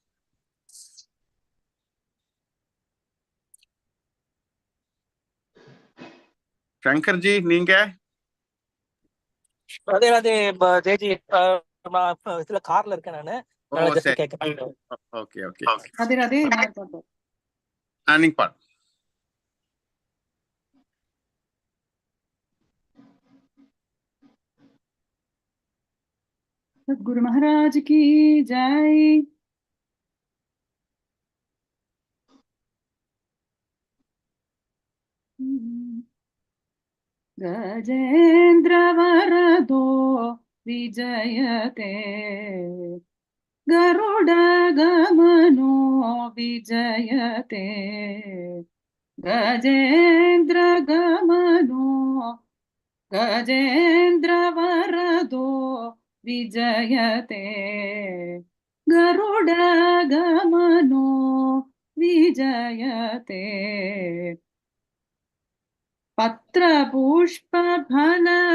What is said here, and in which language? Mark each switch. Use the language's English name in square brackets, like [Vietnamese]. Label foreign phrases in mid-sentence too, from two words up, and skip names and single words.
[Tamil] சங்கர்ஜி நீங்க? [Hindi] राधे राधे [Tamil] ஜெயஜி. நான் இதுல கார்ல இருக்கேன் நானு. ஓகே. [Hindi] राधे राधे. [Tamil] நீங்க பாடு. [Hindi] सद्गुरु महाराज की जय. [Sanskrit] गजेंद्र वरदो विजयते, गरुड गमनो विजयते, गजेंद्र गमनो गजेंद्र वरदो विजयते, गरुड गमनो विजयते, पत्र पुष्प फल